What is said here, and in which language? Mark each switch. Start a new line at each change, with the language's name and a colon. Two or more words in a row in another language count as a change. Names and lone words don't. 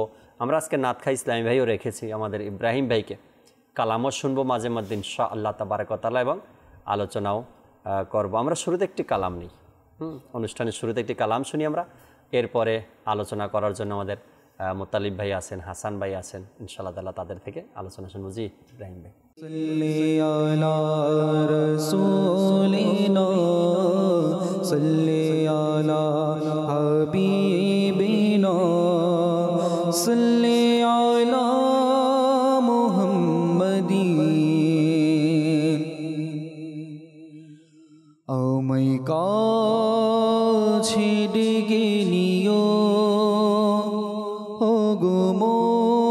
Bangla: আমরা আজকে নাতখা ইসলামী ভাইও রেখেছি, আমাদের ইব্রাহিম ভাইকে, কালামও শুনবো মাঝে মধ্যে
Arabic: إن شاء الله تبارك و تعالى,
Bangla: এবং আলোচনাও করব। আমরা শুরুতে একটি কালাম নিই, অনুষ্ঠানের শুরুতে একটি কালাম শুনি আমরা, এরপরে আলোচনা করার জন্য আমাদের মুতালিব ভাই আছেন, হাসান ভাই আছেন,
Arabic: إن شاء الله تعالى
Bangla: তাদের থেকে আলোচনা শুনবো। জি ইব্রাহিম ভাই।
Arabic: صلی علی رسولنا صلی علی حبیبنا صلی علی محمدین
Bangla: আমায় কাছে ডেকে নিও ও গো